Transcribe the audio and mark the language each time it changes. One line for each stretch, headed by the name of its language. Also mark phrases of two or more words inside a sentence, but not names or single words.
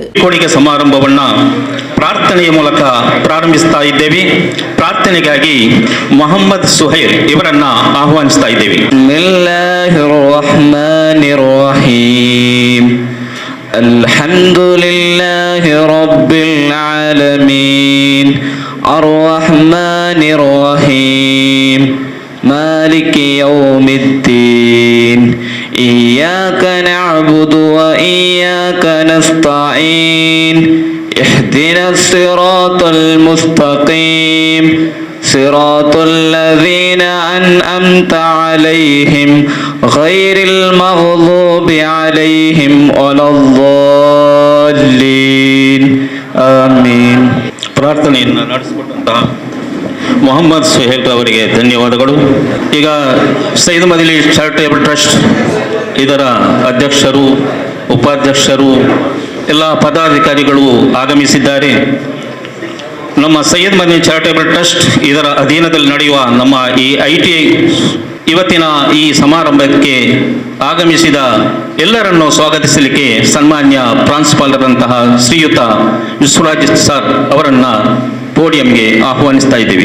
Kannada: ಕೊಡುಗೆ ಸಮಾರಂಭವನ್ನ ಪ್ರಾರ್ಥನೆಯ ಮೂಲಕ ಪ್ರಾರಂಭಿಸ್ತಾ ಇದ್ದೇವೆ. ಪ್ರಾರ್ಥನೆಗಾಗಿ ಮೊಹಮ್ಮದ್ ಸುಹೈಲ್ ಇವರನ್ನ ಆಹ್ವಾನಿಸ್ತಾ ಇದ್ದೇವೆ.
Arabic: الحمد لله رب العالمين الرحمن الرحيم مالك يوم الدين إياك نعبد وإياك نستعين اهدنا الصراط المستقيم صراط الذين أنعمت عليهم غير المغضوب عليهم ولا الضالين آمين.
Kannada: ಪ್ರಾರ್ಥನೆಯನ್ನು ನಡೆಸಿಕೊಟ್ಟಂತಹ ಮೊಹಮ್ಮದ್ ಸುಹೇಲ್ ಅವರಿಗೆ ಧನ್ಯವಾದಗಳು. ಈಗ ಸೈಯದ್ ಮದನಿ ಚಾರಿಟೇಬಲ್ ಟ್ರಸ್ಟ್ ಇದರ ಅಧ್ಯಕ್ಷರು, ಉಪಾಧ್ಯಕ್ಷರು, ಎಲ್ಲ ಪದಾಧಿಕಾರಿಗಳು ಆಗಮಿಸಿದ್ದಾರೆ. ನಮ್ಮ ಸೈಯದ್ ಮದನಿ ಚಾರಿಟೇಬಲ್ ಟ್ರಸ್ಟ್ ಇದರ ಅಧೀನದಲ್ಲಿ ನಡೆಯುವ ನಮ್ಮ ಈ ITI ಇವತ್ತಿನ ಈ ಸಮಾರಂಭಕ್ಕೆ ಆಗಮಿಸಿದ ಎಲ್ಲರನ್ನು ಸ್ವಾಗತಿಸಲಿಕ್ಕೆ ಸನ್ಮಾನ್ಯ ಪ್ರಾಂಶುಪಾಲರಂತಹ ಶ್ರೀಯುತ ವಿಶ್ವರಾಜ್ ಸರ್ ಅವರನ್ನ ಪೋಡಿಯಂಗೆ ಆಹ್ವಾನಿಸ್ತಾ ಇದ್ದೀವಿ.